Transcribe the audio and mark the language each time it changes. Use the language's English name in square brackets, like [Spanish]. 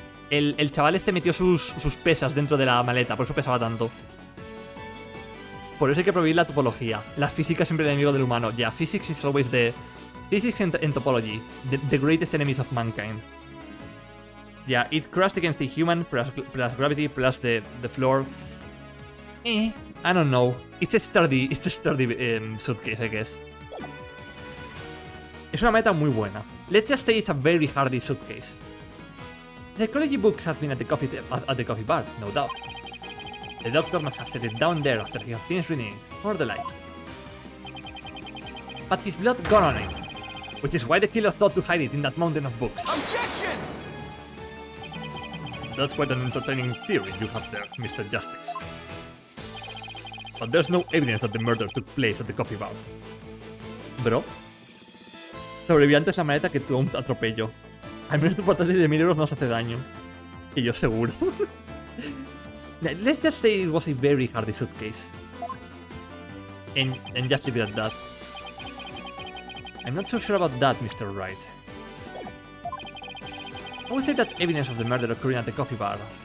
[Spanish] El chaval este metió sus pesas dentro de la maleta, por eso pesaba tanto. Por eso hay que prohibir la topología. La física es siempre el enemigo del humano. [English] Yeah, physics is always the... Physics and topology, the greatest enemies of mankind. Yeah, it crashed against the human, plus gravity, plus the floor. I don't know. It's a sturdy suitcase, I guess. [Spanish] Es una maleta muy buena. [English] Let's just say it's a very hardy suitcase. The psychology book has been at the coffee bar, no doubt. The doctor must have set it down there after he had finished reading it, for the light. But his blood got on it, which is why the killer thought to hide it in that mountain of books. Objection! That's quite an entertaining theory you have there, Mr. Justice. But there's no evidence that the murder took place at the coffee bar. [Spanish] Bro, sobrevivió antes la maleta que tuvo un atropello. Al menos tu portátil de 1000 euros no os hace daño. Y yo seguro. [English] Let's just say it was a very hardy suitcase. And just leave it at that. I'm not so sure about that, Mr. Wright. I would say that evidence of the murder occurring at the coffee bar.